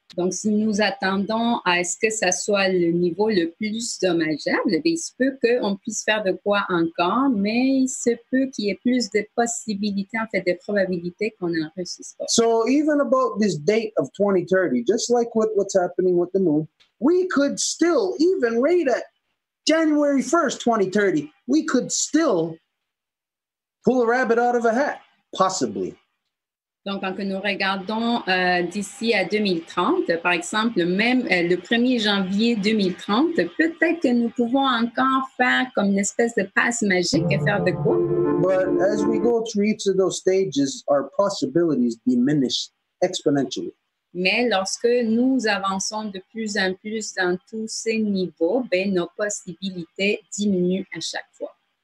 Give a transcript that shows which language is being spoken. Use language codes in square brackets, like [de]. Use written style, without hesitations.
[fr] Donc, si nous attendons à ce que ça soit le niveau le plus dommageable, il se peut qu'on puisse faire de quoi encore, mais il se peut qu'il y ait plus de possibilités, en fait, de probabilités qu'on n'en réussisse pas. [en] So even about this date of 2030, just like what's happening with the moon, we could still, even right at January 1st, 2030, we could still pull a rabbit out of a hat, possibly. [fr] Donc, quand nous regardons d'ici à 2030, par exemple, même le 1er janvier 2030, peut-être que nous pouvons encore faire comme une espèce de passe magique et faire de quoi. [en] But as we go through each of those stages, our possibilities diminish exponentially. [fr] Mais lorsque nous avançons de plus en plus dans tous ces niveaux, ben, nos possibilités diminuent à chaque fois.